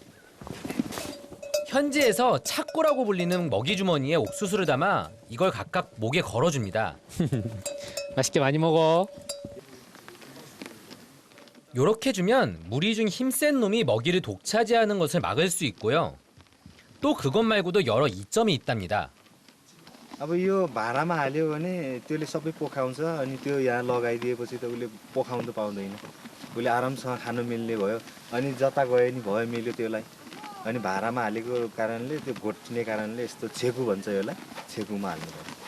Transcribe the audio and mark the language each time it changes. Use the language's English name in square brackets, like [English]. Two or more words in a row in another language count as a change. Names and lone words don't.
[Korean] 현지에서 착구라고 불리는 먹이 주머니에 옥수수를 담아 이걸 각각 목에 걸어줍니다. 맛있게 많이 먹어. 요렇게 주면 무리 중 힘센 놈이 먹이를 독차지하는 것을 막을 수 있고요. 또 그것 말고도 여러 이점이 있답니다. [Nepali] अब यो भाँडामा हाल्यो भने त्यसले सबै पोखाउँछ अनि त्यो यहाँ लगाइदिएपछि त उसले पोखाउनु पाउँदैन उसले आरामसँग खानु मिल्ने भयो अनि जता गए नि भयो मिल्यो त्यसलाई अनि भाँडामा हालेको कारणले त्यो घोट्ने कारणले यस्तो छेकु भन्छ यसलाई छेकुमा हाल्नुपर्छ